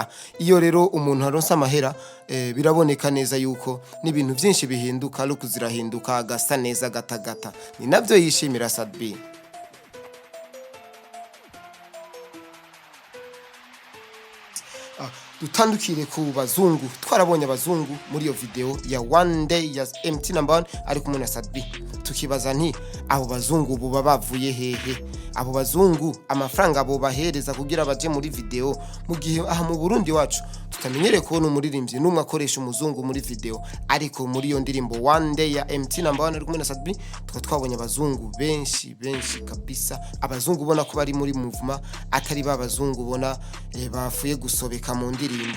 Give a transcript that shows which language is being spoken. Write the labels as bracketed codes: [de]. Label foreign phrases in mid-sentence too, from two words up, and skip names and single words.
[rn] Iyo rero umuntu aronsa amahera biraboneka neza yuko n'ibintu byinshi bihinduka, look zirahinduka, agasa neza gatagata. Ni navyo yishimira Sadbi. Dutandukire ku bazungu, twarabonye abazungu muri iyo video ya One Day ya MT number 1 ari kumwe na Sadbi. Tukibaza nti abo bazungu buba bavuye hehe? Abo bazungu amafaranga abo bahereza kugira baje muri video, mu gihe aha mu Burundi wacu tutamenyereye kubona umuririmbyi n'umwe akoresha umuzungu muri video, ariko muri iyo ndirimbo One Day ya MT number 1 ari kumwe na Sadbi twabonye abazungu benshi kabisa, abazungu ubona ko bari muri movement, atari babazungu ubona bafuye gusobeka mu ndirimbo.